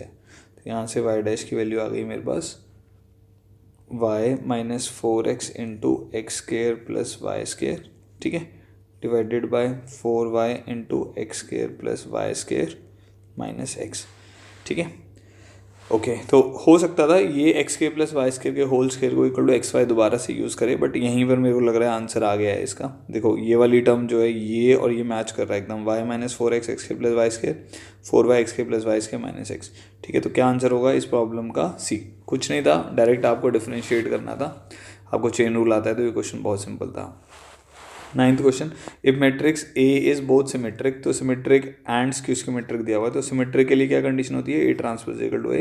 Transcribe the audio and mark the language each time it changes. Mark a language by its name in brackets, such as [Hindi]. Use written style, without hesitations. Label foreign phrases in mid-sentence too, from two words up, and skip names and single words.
[Hindi] तो यहाँ से y' की वैल्यू आ गई मेरे पास [English] y - 4x into xk + y², [Hindi] ठीक है, [English] divided by 4y into xk + y² -x. [Hindi] ठीक है, ओके, तो हो सकता था ये xk + y² के [English] whole square [Hindi] को [English] equal to xy [Hindi] दोबारा से यूज़ करे, बट यहीं पर मेरे को लग रहा है आंसर आ गया है इसका। देखो ये वाली टर्म जो है ये और ये मैच कर रहा है एकदम, y - 4x xk + y², 4y xk + y² -x। ठीक है, तो क्या आंसर होगा इस प्रॉब्लम का, सी। कुछ नहीं था, डायरेक्ट आपको डिफ्रेंशिएट करना था, आपको [English] chain rule [Hindi] आता है, तो ये क्वेश्चन बहुत सिंपल था। [English] 9th question, if matrix A is both symmetric, [Hindi] तो [English] symmetric and skew symmetric [Hindi] दिया हुआ है, तो सिमेट्रिक के लिए क्या कंडीशन होती है, [English] A transpose equal to A.